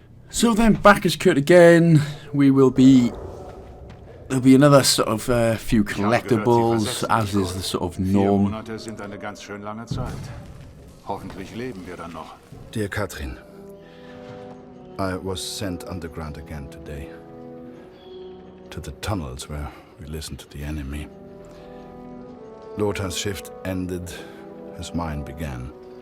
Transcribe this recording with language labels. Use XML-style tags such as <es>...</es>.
<en>So then, back as Kurt again. There'll be another sort of few collectibles, as is the sort of norm.</en> <de>4 Monate sind eine ganz schön lange Zeit. Hoffentlich leben wir dann noch.</de> <en>Dear Katrin, I was sent underground again today. to the tunnels where we listened to the enemy. Lothar's shift ended, as mine began.</en>